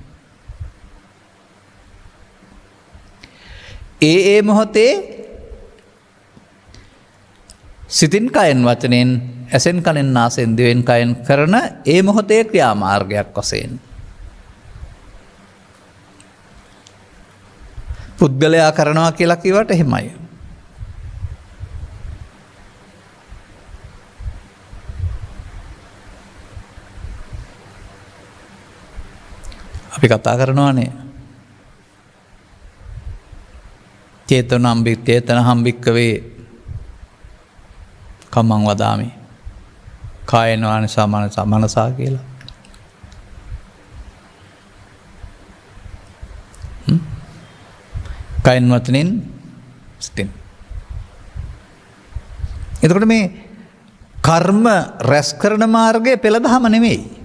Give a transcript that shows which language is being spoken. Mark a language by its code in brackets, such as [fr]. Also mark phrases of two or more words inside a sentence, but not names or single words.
[si] ඒ මොහොතේ සිතින් කයෙන් වචනෙන් ඇසෙන් කනෙන් නාසයෙන් දිවෙන් කයෙන් කරන ඒ මොහොතේ ක්‍රියාමාර්ගයක් වශයෙන් පුද්ගලයා කරනවා කියලා කිව්වට එහෙමයි. අපි කතා කරනවානේ [pi] චේතනහම් භික්කවේ කම්මං වදාමි කායේන වාචා මනසා [si] කියලා. කයින් වචනෙන් සිතින්. එතකොට මේ කර්ම රැස් කරන මාර්ගයේ පෙළදහම නෙමෙයි.